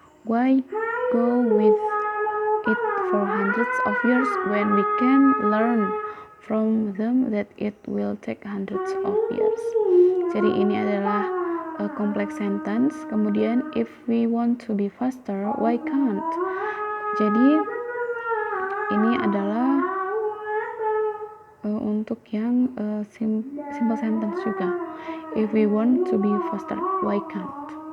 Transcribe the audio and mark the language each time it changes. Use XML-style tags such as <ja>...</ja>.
<en>Why go with it for hundreds of years when we can learn from them that it will take hundreds of years.</en> <id>Jadi ini adalah complex sentence. Kemudian</id> <en>if we want to be faster, why can't?</en> <id>Jadi ini adalah untuk yang simple sentence juga.</id> <en>If we want to be faster, why can't?</en>